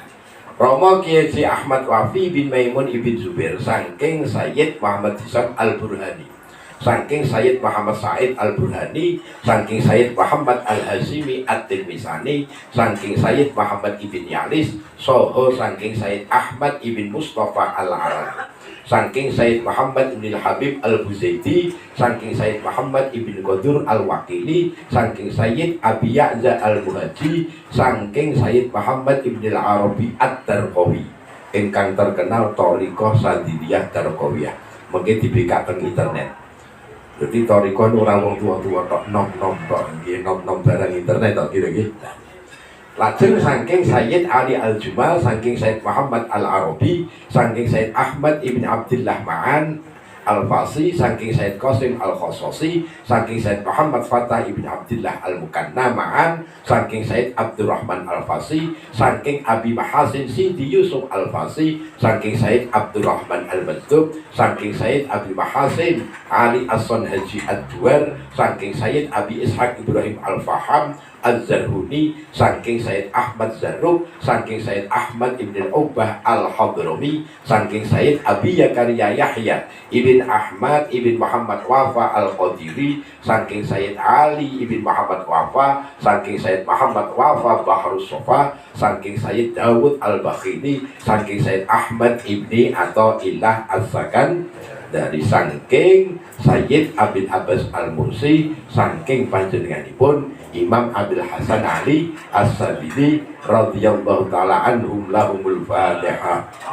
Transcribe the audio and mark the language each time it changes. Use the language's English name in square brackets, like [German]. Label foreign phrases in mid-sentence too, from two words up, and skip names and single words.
[Javanese] Romo Kiai Ahmad Wafi bin Maimun Ibn Zubair saking Sayyid Muhammad Hisam Al-Burhani, saking Sayyid Muhammad Said Al-Burhani, saking Sayyid Muhammad Al-Hazimi At-Tirmisani, saking Sayyid Muhammad Ibn Yalis, soho saking Sayyid Ahmad Ibn Mustafa Al-Arabi, saking Sayyid Muhammad Ibn Habib Al-Buzaidi, saking Sayyid Muhammad Ibn Qadur Al-Wakili, saking Sayyid Abi Ya'za Al-Muhaji, saking Sayyid Muhammad Ibn Al-Arabi At-Tarqawi ingkang terkenal Thariqah Sadiliyah Tarqawiyah mungkin dibikaken internet. Jadi Thariqah ora wong tua-tua tok nom-nom tok nggih nom-nom barang internet tok kira-kira. Lajeng saking Sayyid Ali Al-Jumal, saking Sayyid Muhammad Al-Arabi, saking Sayyid Ahmad Ibn Abdullah Ma'an Al-Fasi, saking Sayyid Qasim Al-Khossosi, saking Sayyid Muhammad Fatah Ibn Abdullah Al-Mukanna Ma'an, saking Sayyid Abdurrahman Al-Fasi, saking Abi Mahasin Sidi Yusuf Al-Fasi, saking Sayyid Abdurrahman Al-Mazdub, saking Sayyid Abi Mahasin Ali As-Son Haji Ad-Duar, saking Sayyid Abi Ishaq Ibrahim Al-Faham Az-Zarhuni, saking Sayyid Ahmad Zarruk, saking Sayyid Ahmad Ibn Al-Ubah Al-Hadrami, saking Sayyid Abi Yakaria Yahya Ibn Ahmad Ibn Muhammad Wafa Al-Qadiri, saking Sayyid Ali Ibn Muhammad Wafa, saking Sayyid Muhammad Wafa Bahrus Sofa, saking Sayyid Dawud Al-Bakhini, saking Sayyid Ahmad Ibni Athaillah As-Sakan, dari saking Sayyid Abid Abbas Al-Mursi, saking panjenenganipun Imam Abil Hasan Ali As-Sadili [Arabic] رضي الله تعالى عنهم لهم الفاتحة.